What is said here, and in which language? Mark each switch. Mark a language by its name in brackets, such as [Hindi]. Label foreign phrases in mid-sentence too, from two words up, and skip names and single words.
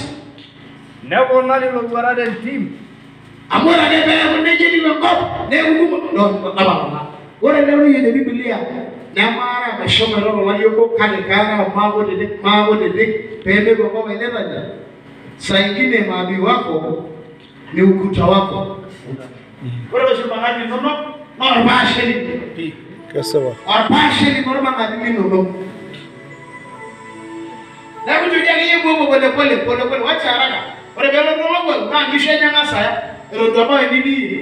[Masai] Neponari ilowuarak tentim. Amu ore ake peeku nejia etiu enkop neeku napalala. Ore lelo yie te Biblia nemaara meshomo ilo tolari obo kake kaara maakutitik peemeeku enkop ailetanya. [Swahili] Saa ingine maadui wako ni ukuta wako. [Masai] Ore oshi irmang'ati linonok naa orpaashe lino. Kesipa. Orpaashe lino irmang'ati linonok. Neeku ijoki ake iyie buobo [Swahili] pole wacha haraka. [Masai] Ore peelotu olong'ol naa nkishu enye eng'as aya eton itu ebau enitii.